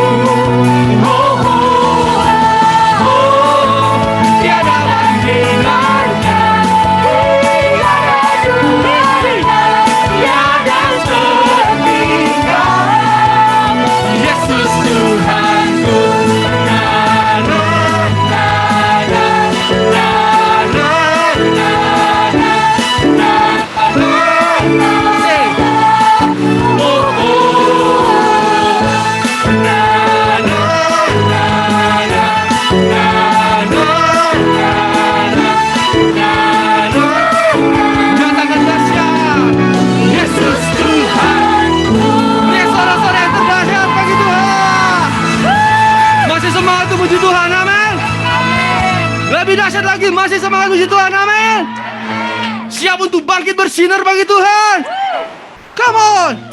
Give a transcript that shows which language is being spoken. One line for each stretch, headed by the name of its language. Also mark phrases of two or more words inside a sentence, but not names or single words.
Indonesian: Oh, oh, oh, tiada bandingannya, tiada duanya, tiada seperti Kau, Yesus Tuhanku. Na, na, na, na, na, na, na, na, na, na. Say, oh, oh, na, na, na, na, na, na, na, na, na. Nyatakan dahsyat Yesus Tuhanku. Ini suara-suara yang terdahsyat bagi Tuhan. Masih semangat untuk puji Tuhan, amin. Lebih dahsyat lagi, masih semangat puji Tuhan, amin. Siap untuk bangkit bersinar bagi Tuhan.
English: Come on.